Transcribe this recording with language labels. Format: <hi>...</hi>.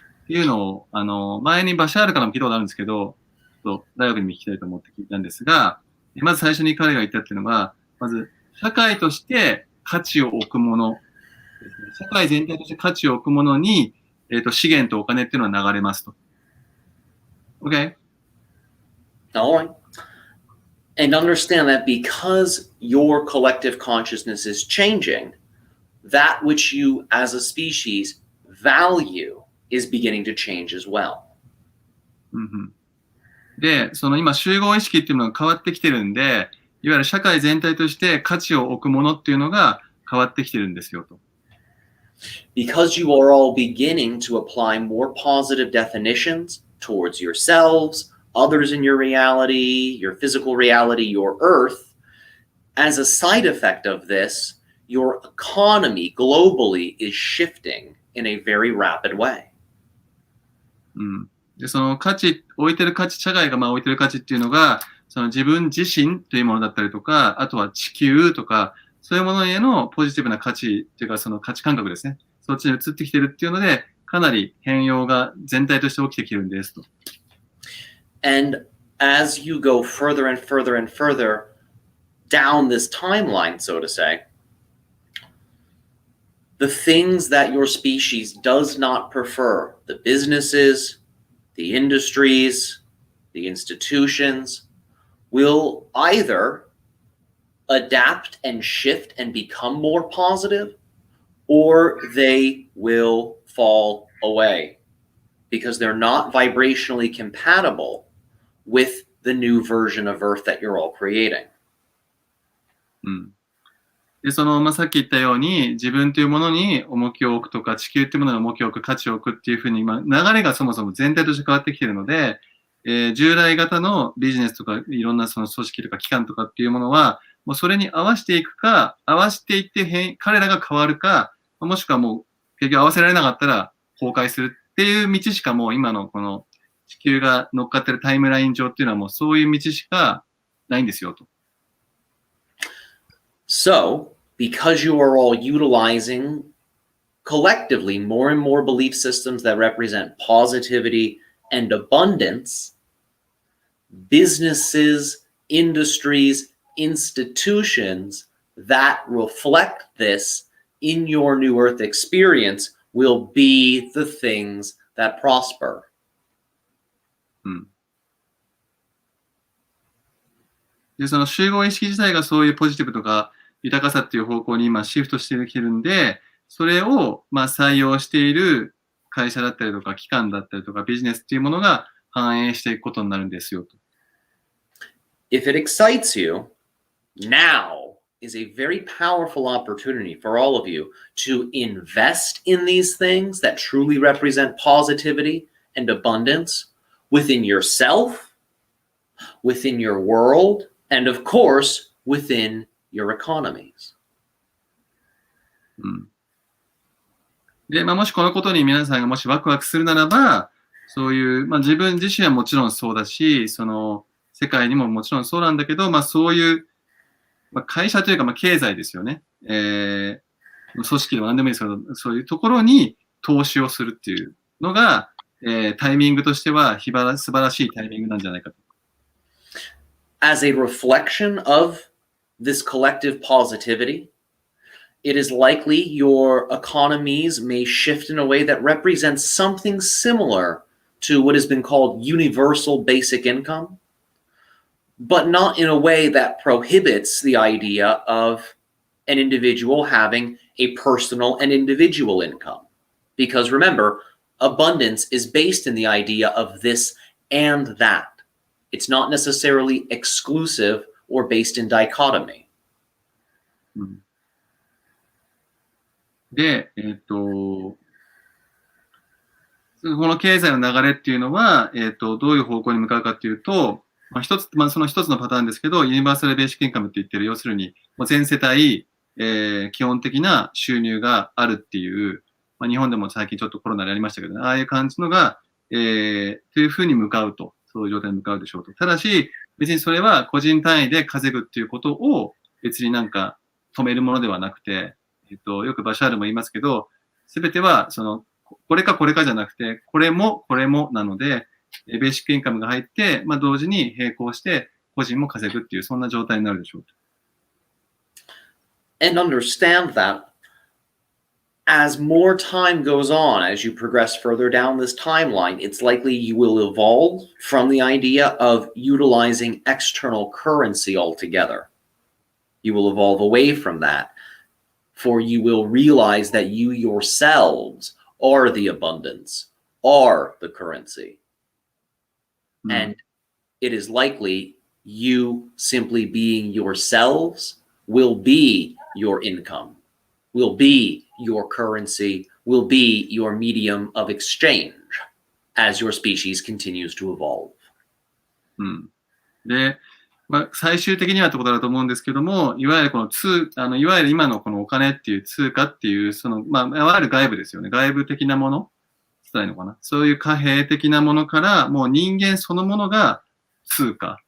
<ja>っていうのを、前にバシャールからも聞いたことあるんですけど、大学にも聞きたいと思って聞いたんですが、まず最初に彼が言ったっていうのは、まず、社会として価値を置くものですね。社会全体として価値を置くものに、資源とお金っていうのは流れますと。</ja> <en>Okay? All right. And understand that because your collective consciousness is changing, that which you as a species value is beginning to change as well.</en> <ja>で、今集合意識っていうのが変わってきてるんで、いわゆる社会全体として価値を置くものっていうのが変わってきてるんですよと。</ja> <en>Because you are all beginning to apply more positive definitions towards yourselves, others in your reality, your physical reality, your earth, as a side effect of this, your economy globally is shifting in a very rapid way.</en> <ja>で、置いてる価値、社会が置いてる価値っていうのが、自分自身というものだったりとか、あとは地球とか、そういうものへのポジティブな価値っていうか、その価値感覚ですね。そっちに移ってきてるっていうので、かなり変容が全体として起きてきてるんですと。</ja> <en>And as you go further and further and further down this timeline, so to say, the things that your species does not prefer, the businesses, the industries, the institutions, will either adapt and shift and become more positive, or they will fall away because they're not vibrationally compatible with the new version of Earth that you're all creating.</en> <ja>で、さっき言ったように、自分というものに重きを置くとか、地球というものに重きを置く、価値を置くっていうふうに、流れがそもそも全体として変わってきているので、従来型のビジネスとか、いろんなその組織とか機関とかっていうものは、もうそれに合わせていくか、合わせていって彼らが変わるか、もしくはもう結局合わせられなかったら崩壊するっていう道しかもう今のこの地球が乗っかってるタイムライン上っていうのはもうそういう道しかないんですよと。</ja> <en>So, because you are all utilizing collectively more and more belief systems that represent positivity and abundance, businesses, industries, institutions that reflect this in your new earth experience will be the things that prosper.</en> <ja>で、その集合意識自体がそういうポジティブとか豊かさっていう方向に今シフトしてきてるんで、それを採用している会社だったりとか機関だったりとかビジネスっていうものが反映していくことになるんですよと。</ja> <en>If it excites you, now is a very powerful opportunity for all of you to invest in these things that truly represent positivity and abundance within yourself, within your world, and of course, within your economies.</en> <ja>で、もしこのことに皆さんがもしワクワクするならば、そういう、自分自身はもちろんそうだし、その世界にももちろんそうなんだけど、そういう、会社というか、経済ですよね。組織でも何でもいいですけど、そういうところに投資をするっていうのが、タイミングとしては素晴らしいタイミングなんじゃないかと。</ja> <en>As a reflection of this collective positivity, it is likely your economies may shift in a way that represents something similar to what has been called universal basic income, but not in a way that prohibits the idea of an individual having a personal and individual income. Because remember, abundance is based in the idea of this and that. It's not necessarily exclusive or based in dichotomy.</en> <ja>で、この経済の流れっていうのは、どういう方向に向かうかっていうと、その一つのパターンですけど、ユニバーサルベーシックインカムって言ってる、要するに、全世帯、基本的な収入があるっていう、日本でも最近ちょっとコロナでありましたけど、ああいう感じのが、というふうに向かうと、そういう状態に向かうでしょうと。ただし、別にそれは個人単位で稼ぐっていうことを別になんか止めるものではなくて、よくバシャールも言いますけど、すべては、これかこれかじゃなくて、これもなので、ベーシックインカムが入って、同時に並行して個人も稼ぐっていう、そんな状態になるでしょうと。</ja> <en>And understand that as more time goes on, as you progress further down this timeline, it's likely you will evolve from the idea of utilizing external currency altogether. You will evolve away from that, for you will realize that you yourselves are the abundance, are the currency. And it is likely you simply being yourselves will be your income, will be your currency, will be your medium of exchange as your species continues to evolve.</en> <ja>で、最終的にはってことだと思うんですけども、いわゆるいわゆる今のこのお金っていう通貨っていう、いわゆる外部ですよね。外部的なもの伝えるのかな。そういう貨幣的なものから、もう人間そのものが通貨。</ja>